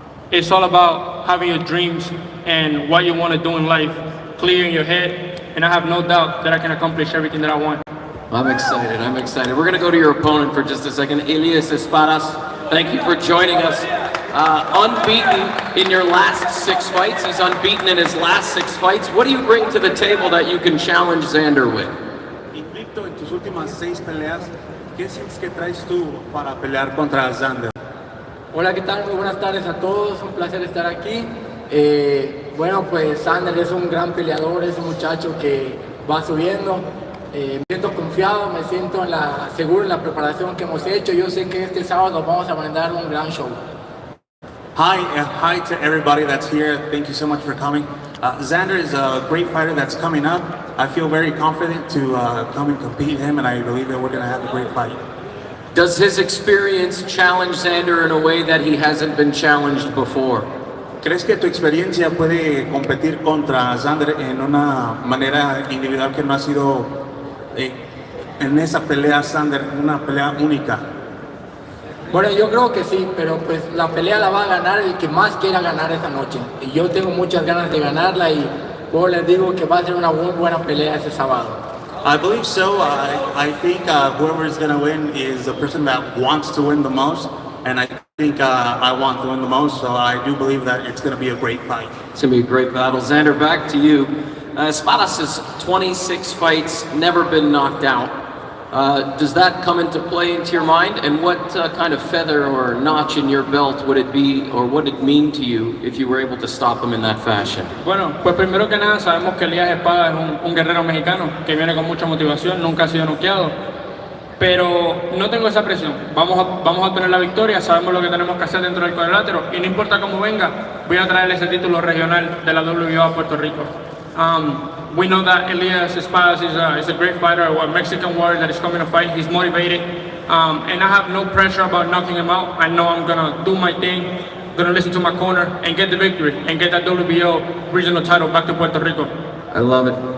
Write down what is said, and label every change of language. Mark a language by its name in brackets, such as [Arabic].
[English] It's all about having your dreams and what you want to do in life clear in your head, and I have no doubt that I can accomplish everything that I want. I'm excited, I'm excited. We're going to go to your opponent for just a second. Elias Espadas, thank you for joining us. Unbeaten in your last 6 fights. He's unbeaten in his last 6 fights. What do you bring to the table that you can challenge Xander with? [Spanish] Invicto en tus últimas 6 peleas, ¿qué sientes que traes tú para pelear contra Xander? Hola, ¿qué tal? Muy buenas tardes a todos, un placer estar aquí. Bueno, pues Xander es un gran peleador, es un muchacho que va subiendo. Me siento confiado, me siento seguro en la preparación que hemos hecho. Yo sé que este sábado vamos a brindar un gran show. [English] Hi to everybody that's here. Thank you so much for coming. Xander is a great fighter that's coming up. I feel very confident to come and compete him, and I believe that we're going to have a great fight. Does his experience challenge Xander in a way that he hasn't been challenged before? [Spanish] ¿Crees que tu experiencia puede competir contra Xander en una manera individual que no ha sido en esa pelea Xander, una pelea única? Bueno, yo creo que sí, pero pues la pelea la va a ganar el que más quiera ganar esa noche. Y yo tengo muchas ganas de ganarla y pues les digo que va a ser una muy buena pelea ese sábado. [English] I believe so. I think whoever is going to win is the person that wants to win the most, and I think I want to win the most, so I do believe that it's going to be a great fight. It's going to be a great battle. Xander, back to you. Espadas has 26 fights, never been knocked out. Does that come into play into your mind? And what kind of feather or notch in your belt would it be, or what would it mean to you if you were able to stop him in that fashion? [Spanish] Bueno, pues primero que nada sabemos que Elías Espada es un guerrero mexicano que viene con mucha motivación, nunca ha sido noqueado, pero no tengo esa presión. Vamos a obtener la victoria, sabemos lo que tenemos que hacer dentro del cuadrilátero y no importa cómo venga, voy a traerle ese título regional de la WBO a Puerto Rico. [English] We know that Elias Espadas is a great fighter, a Mexican warrior that is coming to fight. He's motivated, and I have no pressure about knocking him out. I know I'm gonna do my thing, gonna listen to my corner, and get the victory, and get that WBO regional title back to Puerto Rico. I love it.